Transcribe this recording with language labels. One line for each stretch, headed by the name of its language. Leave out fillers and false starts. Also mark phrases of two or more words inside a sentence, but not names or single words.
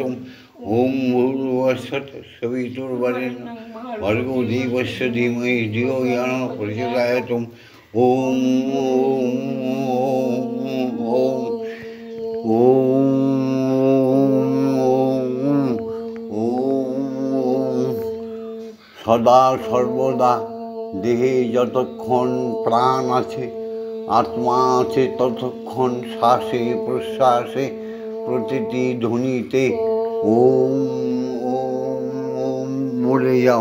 Sanskrit: ओम भूर्भुवः स्वः सवितुर्वरेण्यं भर्गो देवस्य धीमहि धियो यो न प्रचोदयात्।
Bangla: ওম সদা সর্বদা দেহে যতক্ষণ প্রাণ আছে আত্মা আছে ততক্ষণ শ্বাসে প্রশ্বাসে প্রতিটি ধ্বনিতে ওম ওম ওম বলে যাও।